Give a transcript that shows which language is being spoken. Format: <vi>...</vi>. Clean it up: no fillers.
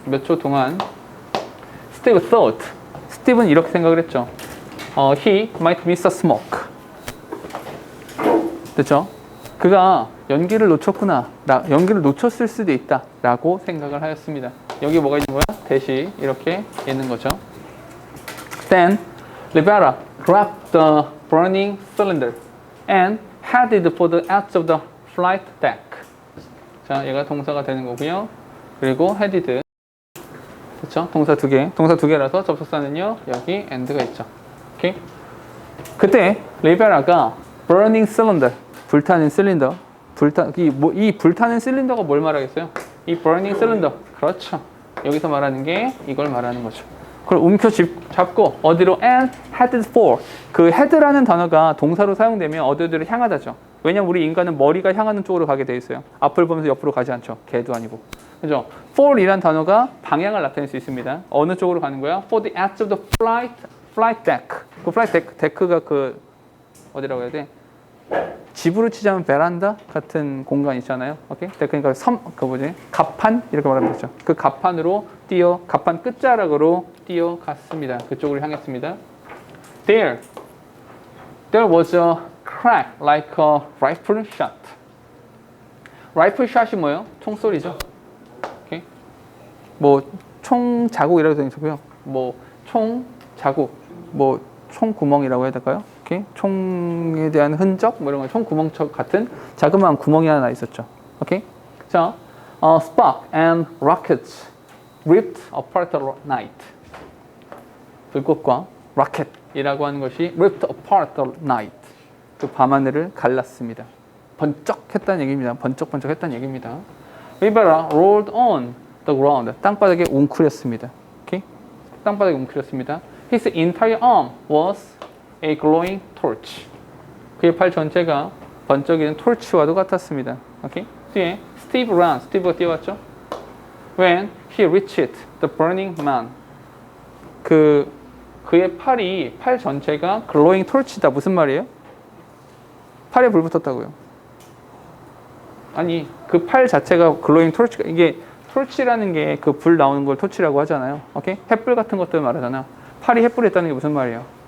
<ko>몇 초 동안,</ko> <en>Steve thought,</en> <ko>스티브는 이렇게 생각을 했죠.</ko> <en>He might miss a smoke.</en> <ko>됐죠? 그가 연기를 놓쳤구나. 연기를 놓쳤을 수도 있다. 라고 생각을 하였습니다. 여기 뭐가 있는 거야? 대시 이렇게 있는 거죠.</ko> <en>Then, Rivera grabbed the burning cylinder and headed for the edge of the flight deck.</en> <ko>자, 얘가 동사가 되는 거고요. 그리고 headed. 그렇죠? 동사 두 개라서 접속사는요. 여기 and가 있죠. 오케이? 그때 리베라가 burning cylinder, 불타는 실린더, 이 불타는 실린더가 뭘 말하겠어요? 이 burning cylinder. 그렇죠. 여기서 말하는 게 이걸 말하는 거죠. 그걸 잡고 어디로</ko> <en>and headed for.</en> <ko>그 head라는 단어가 동사로 사용되면 어디로 향하다죠. 왜냐면 우리 인간은 머리가 향하는 쪽으로 가게 돼 있어요. 앞을 보면서 옆으로 가지 않죠. 개도 아니고. 그죠? for이란 단어가 방향을 나타낼 수 있습니다. 어느 쪽으로 가는 거야?</ko> <en>For the edge of the flight deck.</en> <ko>그 flight deck가 그 어디라고 해야 돼? 집으로 치자면 베란다 같은 공간 있잖아요. 오케이? 그러니까 갑판 이렇게 말하면 되죠. 그 갑판으로 갑판 끝자락으로 뛰어갔습니다. 그쪽으로 향했습니다.</ko> <en>There was a crack like a rifle shot.</en> <ko>라이플 샷이 뭐예요? 총소리죠. 오케이? 뭐 총 자국이라고 되어 있고요. 뭐 총 자국, 뭐 총 구멍이라고 해야 될까요? 오케이? 총에 대한 흔적, 뭐 이런 거, 총 구멍 같은 자그마한 구멍이 하나 있었죠. 오케이?</ko> <en>자, spark and rockets ripped apart the night.</en> <ko>불꽃과 로켓이라고 하는 것이</ko> <en>ripped apart the night.</en> <ko>그 밤하늘을 갈랐습니다. 번쩍했다는 얘기입니다. 번쩍번쩍했다는 얘기입니다.</ko> <en>Rivera rolled on the ground.</en> <ko>땅바닥에 웅크렸습니다. 오케이? 땅바닥에 웅크렸습니다.</ko> <en>His entire arm was a glowing torch.</en> <ko>그의 팔 전체가 번쩍이는 토치와도 같았습니다. 오케이?</ko> <en>뒤에 Steve ran.</en> <ko>스티브가 뛰어왔죠?</ko> <en>When he reached the burning man.</en> <ko>그의 팔 전체가 glowing torch다. 무슨 말이에요? 팔에 불 붙었다고요. 아니, 그 팔 자체가 글로잉 토치가, 이게 토치라는 게 그 불 나오는 걸 토치라고 하잖아요. 오케이? 횃불 같은 것들 말하잖아. 팔이 횃불이 있다는 게 무슨 말이에요?</ko>